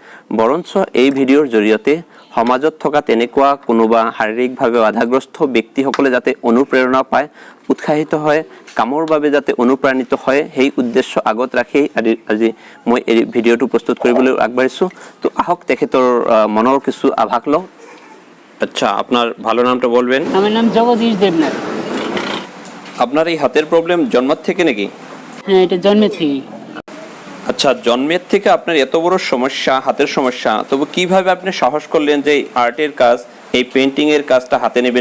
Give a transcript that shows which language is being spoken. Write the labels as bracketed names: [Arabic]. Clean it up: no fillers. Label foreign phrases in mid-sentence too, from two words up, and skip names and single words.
[Assamese] বৰঞ্চ এই ভিডিঅ'ৰ জৰিয়তে সমাজত থকা তেনেকুৱা কোনোবা শাৰীৰিকভাৱে বাধাগ্ৰস্ত ব্যক্তিসকলে যাতে অনুপ্ৰেৰণা পায়, উৎসাহিত হয়, কামৰ বাবে যাতে অনুপ্ৰাণিত হয়, সেই উদ্দেশ্য আগত ৰাখি আজি মই এই ভিডিঅ'টো প্ৰস্তুত কৰিবলৈ আগবাঢ়িছোঁ। তো আহক তেখেতৰ মনৰ কিছু আভাস লওঁ। [Bangla] আচ্ছা, আপনার ভালো নামটা বলবেন? আমার নাম জগদীশ দেবনাথ। আপনার এই হাতের প্রবলেম জন্মের থেকে নাকি? হ্যাঁ, এটা জন্মের থেকেই। আচ্ছা, জন্মের থেকে আপনার এত বড় সমস্যা, হাতের সমস্যা, তবু কিভাবে আপনি সাহস করলেন যে এই আর্টের কাজ, এই পেইন্টিং এর কাজটা হাতে নেবেন?